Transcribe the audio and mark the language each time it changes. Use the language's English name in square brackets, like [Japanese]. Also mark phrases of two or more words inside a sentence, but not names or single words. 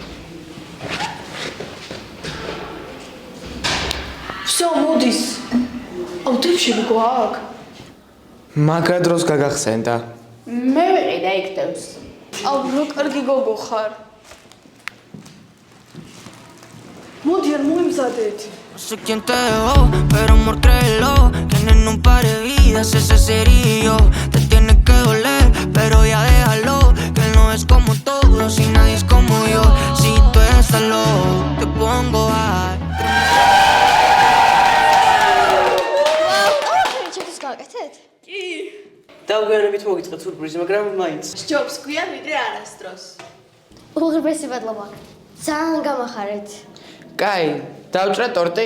[Georgian] всё, მოდის. აუ, დეფშები გვაქვს. მაგრა დროს გაგახსენდა. მე ვიყიდე იქ დევს. აუ, რო კარგი გოგო ხარ. მოდი არ მოემზადეთ. [Spanish] sé quién te dejó, pero amor créelo, tienen un par de vidas, ese sería yo. Te tiene que doler, pero ya déjalo, que él no es como todos y nadie es como yo. Si tú estás loco, te pongo a... [Georgian] ჩემთვის გავაკეთეთ? კი. დავგვიანებით მოგიწყეთ სურპრიზი, მაგრამ მაინც. ჯობს გვიან ვიდრე არასდროს. უღრმესი მადლობა. ძალიან გამახარეთ. კაი, დავჭრა ტორტი?